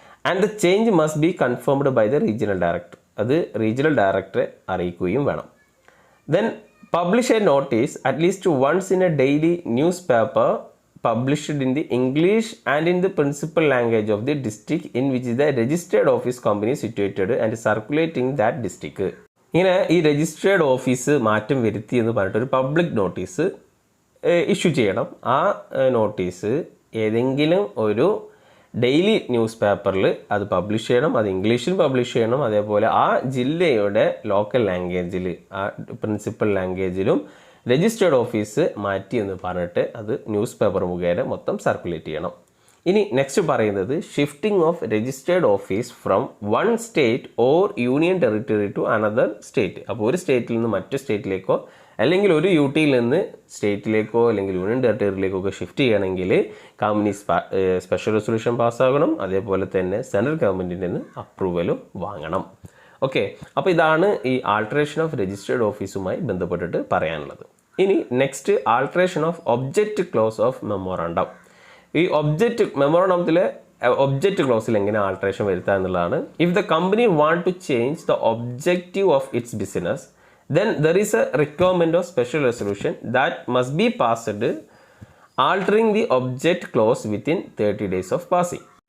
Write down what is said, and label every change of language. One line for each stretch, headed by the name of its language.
English: And the change must be confirmed by the regional director.
Malayalam: അത് regional ഡയറക്ടറെ അറിയിക്കുകയും വേണം.
English: Then publish a notice at least once in a daily newspaper published in the English and in the principal language of the district in which the registered office company is situated and circulating that district.
Malayalam: ഇങ്ങനെ ഈ registered office മാറ്റം വരുത്തി എന്ന് പറഞ്ഞിട്ട് ഒരു public notice issue ചെയ്യണം. ആ notice ഏതെങ്കിലും ഒരു ഡെയിലി ന്യൂസ് പേപ്പറിൽ അത് പബ്ലിഷ് ചെയ്യണം, അത് ഇംഗ്ലീഷിൽ പബ്ലിഷ് ചെയ്യണം. അതേപോലെ ആ ജില്ലയുടെ ലോക്കൽ ലാംഗ്വേജിൽ, ആ പ്രിൻസിപ്പൽ ലാംഗ്വേജിലും രജിസ്റ്റേർഡ് ഓഫീസ് മാറ്റി എന്ന് പറഞ്ഞിട്ട് അത് ന്യൂസ് പേപ്പർ മുഖേന മൊത്തം സർക്കുലേറ്റ് ചെയ്യണം. ഇനി നെക്സ്റ്റ് പറയുന്നത് shifting of registered office from one state or union territory to another state. അപ്പോൾ ഒരു സ്റ്റേറ്റിൽ നിന്ന് മറ്റു സ്റ്റേറ്റിലേക്കോ അല്ലെങ്കിൽ ഒരു യൂട്ടിയിൽ നിന്ന് സ്റ്റേറ്റിലേക്കോ അല്ലെങ്കിൽ യൂണിയൻ ടെറിട്ടറിയിലേക്കോ ഒക്കെ ഷിഫ്റ്റ് ചെയ്യണമെങ്കിൽ കമ്പനി സ്പെഷ്യൽ റെസൊല്യൂഷൻ പാസ്സാകണം. അതേപോലെ തന്നെ സെൻട്രൽ ഗവൺമെൻറ്റിൽ നിന്ന് അപ്രൂവലും വാങ്ങണം. ഓക്കെ, അപ്പോൾ ഇതാണ് ഈ ആൾട്ടറേഷൻ ഓഫ് രജിസ്റ്റേർഡ് ഓഫീസുമായി ബന്ധപ്പെട്ടിട്ട് പറയാനുള്ളത്. ഇനി next alteration of object close of memorandum. ഈ ഒബ്ജക്റ്റ് മെമ്മോറാണ്ടത്തിലെ ഒബ്ജക്റ്റ് ക്ലോസിൽ എങ്ങനെ ആൾട്രേഷൻ വരുത്തുക എന്നുള്ളതാണ്.
English: If the company want to change the objective of its business then there is a requirement of special resolution that must be passed altering the object clause within 30 days of passing.